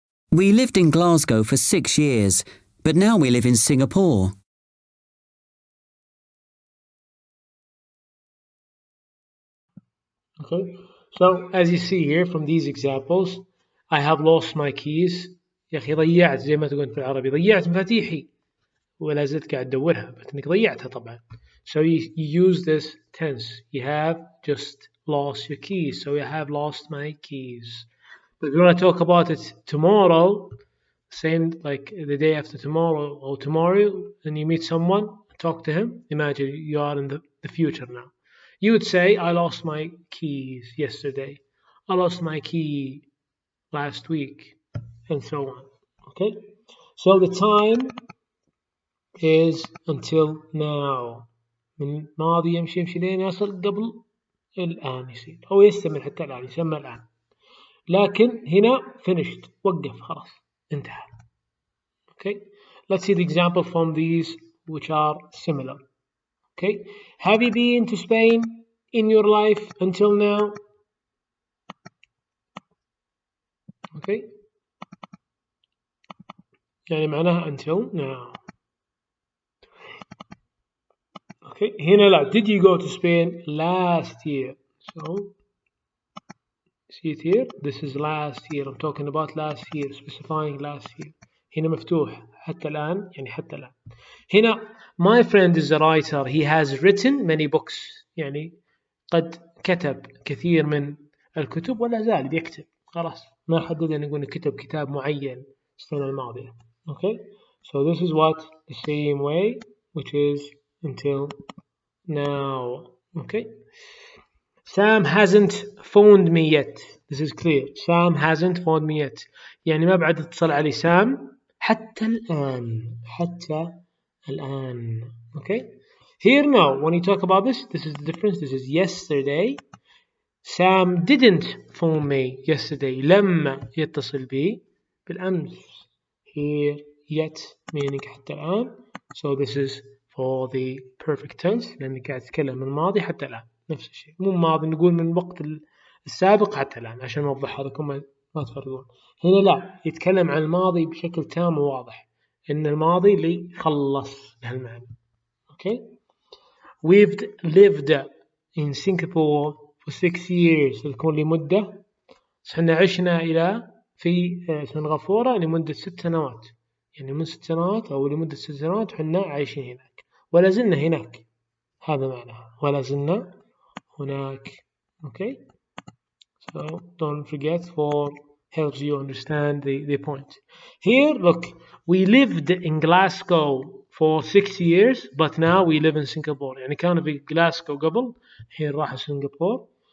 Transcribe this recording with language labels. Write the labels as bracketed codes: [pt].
[en] We lived in Glasgow for 6 years, but now we live in Singapore. Okay, so as you see here from these examples, I have lost my keys. [ar] يا أخي ضيعت زي ما تقول في العربي ضيعت مفاتيحي ولا زلت قاعد أدورها بس إنك ضيعتها طبعا. [en] So you use this tense. You have just lost your keys. So you have lost my keys. But if you want to talk about it tomorrow, same like the day after tomorrow or tomorrow, and you meet someone, talk to him. Imagine you are in the future now. You would say, I lost my keys yesterday. I lost my key last week, and so on. Okay? So the time is until now. [ar] من ماضي يمشي لين يصل قبل الآن يصير أو يستمر حتى الآن يسمى الآن. لكن هنا [en] finished [ar] وقف خلاص انتهى. [en] Okay, let's see the example from these which are similar. Okay, have you been to Spain in your life until now? Okay, [ar] يعني معناها [en] until now. [ar] Okay, هنا لا. [en] Did you go to Spain last year? So see it here. This is last year. I'm talking about last year, specifying last year. [ar] هنا مفتوح حتى الآن يعني حتى الآن. هنا [en] my friend is a writer. He has written many books. [ar] يعني قد كتب كثير من الكتب ولا زال يكتب. خلاص ما حددنا نقول كتب كتاب معين السنة الماضية. [en] Okay, so this is what the same way, which is until now. Okay, Sam hasn't phoned me yet. This is clear. Sam hasn't phoned me yet. [ar] يعني ما بعد اتصل علي سام حتى الآن. حتى الآن. Okay. [en] Here now, when you talk about this is the difference. This is yesterday. Sam didn't phone me yesterday. [ar] لم يتصل بي بالأمس. [en] Here, yet, meaning [ar] حتى الآن. [en] So this is for the perfect tense [ar] لأنك قاعد تتكلم من الماضي حتى الآن. نفس الشيء. مو ماضي، نقول من الوقت السابق حتى الآن عشان نوضح هذا كم ما تفرقون. هنا لا، يتكلم عن الماضي بشكل تام وواضح. إن الماضي اللي خلص بهالمعنى. [en] Okay. We've lived in Singapore for 6 years. [ar] تكون لمدة. احنا عشنا إلى في سنغافورة لمدة 6 سنوات. يعني من 6 سنوات أو لمدة 6 سنوات حنا عايشين هناك. ولا زلنا هناك. هذا معناها. ولا زلنا هناك. Okay. [en] So don't forget, for helps you understand the point. Here, look, we lived in Glasgow for 6 years, but now we live in Singapore. [ar] يعني كان في Glasgow قبل، الحين راح سنغافورة.